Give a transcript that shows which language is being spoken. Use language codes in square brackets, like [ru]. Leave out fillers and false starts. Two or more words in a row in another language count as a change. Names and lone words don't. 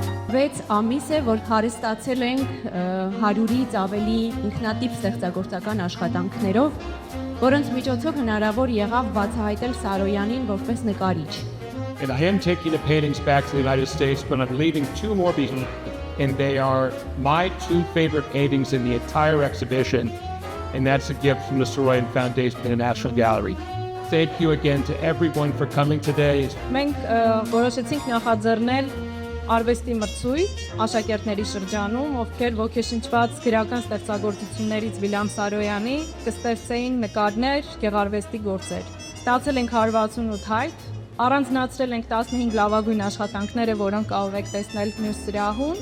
[hy] 6 ամիս է, որ հարստացել ենք 100-ից ավելի ինքնատիպ ստեղծագործական աշխատանքներով, որոնց միջոցով հնարավոր եղավ բացահայտել Սարոյանին որպես նկարիչ։ [en] And I am taking the paintings back to the United States, but I'm leaving 2 more behind. And they are my 2 favorite paintings in the entire exhibition. And that's a gift from the Saroyan Foundation International Gallery. Thank you again to everyone for coming today. [hy] Մենք որոշեցինք նախաձեռնել արվեստի մրցույթ աշակերտների շրջանում, ովքեր ոգեշնչված գրական ստեղծագործություններից Վիլյամ Սարոյանի կստեղծեին նկարներ, գեղարվեստի գործեր։ Ստացել ենք 168 հայտ, առանձնացրել ենք 15 լավագույն աշխատանքները, որոնք կարող եք տեսնել մյուս սրահում։